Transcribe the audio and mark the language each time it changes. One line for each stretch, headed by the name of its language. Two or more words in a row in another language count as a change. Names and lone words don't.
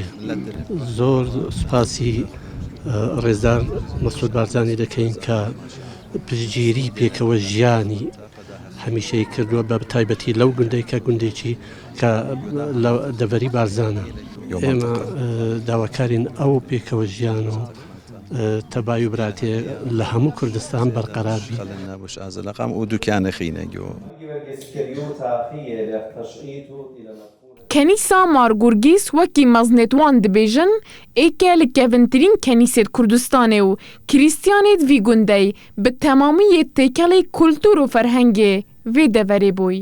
Central Kurdish: زۆر سوپاسی ڕێزدار مەسعود بارزانی دەکەین کە پشتگیری پێکەوە ژیانی هەمیشەی کردووە بە تایبەتی لەو گوندێکە گوندێکی کە لە دەڤەری بارزانە. ئێمە داواکارین ئەو پێکەوە ژیان و تەبای و براتێ لە هەموو کوردستان بەرقەرار بی.
Kurdish: Kenîsa Margurgîs wekî meznêtwan dibêjin êke li kevintirîn kenîsên Kurdistanê û krîstyanê vî gundê bi temamiyê têkelê kultûr û ferhengê vê deverê bûy.